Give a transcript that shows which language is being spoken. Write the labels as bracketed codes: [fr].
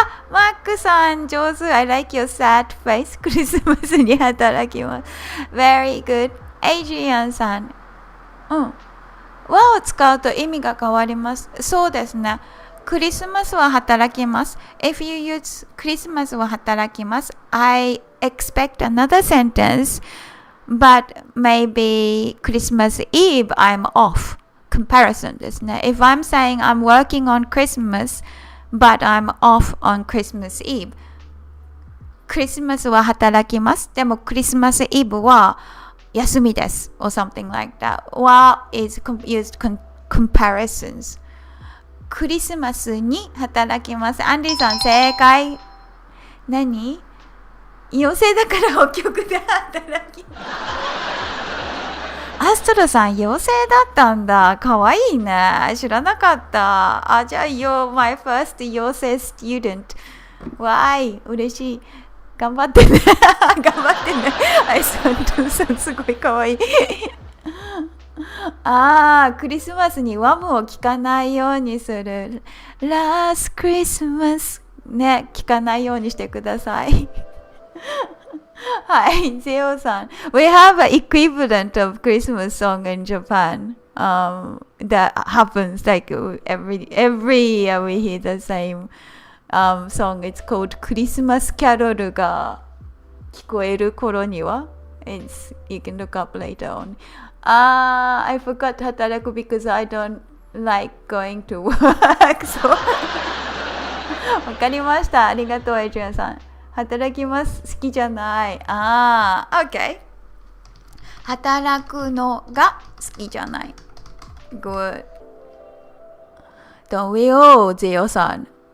[ja] マックさん、上手。 [en] I like your sad face. [ja] クリスマスに働きます。 [en] Very good. エイジリアンさん。 [ja] 和を使うと意味が変わります。そうですね。クリスマスは働きます。 [en] If you use [ja] クリスマスは働きます。 [en] I expect another sentence, but maybe Christmas Eve I'm off. [ja] Comparison ですね。 [en] If I'm saying I'm working on Christmas, but I'm off on Christmas Eve. [ja] クリスマスは働きます。でもクリスマスイブは休みです。 [en] or something like that. While is used comparisons. [ja] クリスマスに働きます。アンディさん正解。何？妖精だから北極で働きます。アストロさん、妖精だったんだ。かわいいね。知らなかった。 [en] あ、じゃあ、You're my first 妖精 student。 [ja] わーい、嬉しい。頑張ってね。頑張ってね。アイスワントさん、すごいかわいい。ああ、クリスマスにワムを聞かないようにする。 Last Christmas ね、聞かないようにしてください。はい、ゼオさん。 [en] We have an equivalent of Christmas song in Japan. That happens like every year we hear the same song. It's called Christmas Carol が聞こえる頃には。 You can look up later on. I forgot 働く because I don't like going to work. [ja] So わかりました。ありがとう、エイジュアンさん。働きます。好きじゃない。OK。働くのが好きじゃない。 [en] Good. Don't we all, ゼヨさん。